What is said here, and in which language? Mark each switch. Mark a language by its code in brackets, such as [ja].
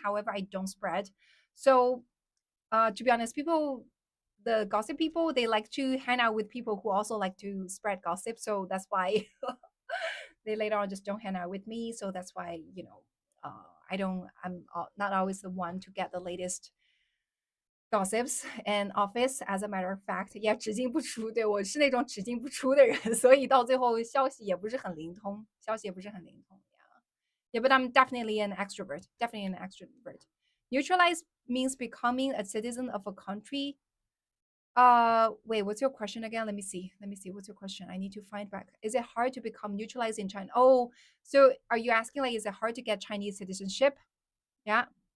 [en] However, I don't spread. So to be honest, the gossip people, they like to hang out with people who also like to spread gossip. So that's why they later on just don't hang out with me. So that's why, I'm not always the one to get the latest gossips and office. As a matter of fact, yeah, [zh] 只进不出。对，我是那种只进不出的人，所以到最后消息也不是很灵通，消息也不是很灵通。 [en] Yeah, but I'm definitely an extrovert. Definitely an extrovert. Neutralize means becoming a citizen of a country. Wait, what's your question again? Let me see. Let me see. What's your question? I need to find back. Is it hard to become neutralized in China? Oh, so are you asking like, is it hard to get Chinese citizenship? Yeah.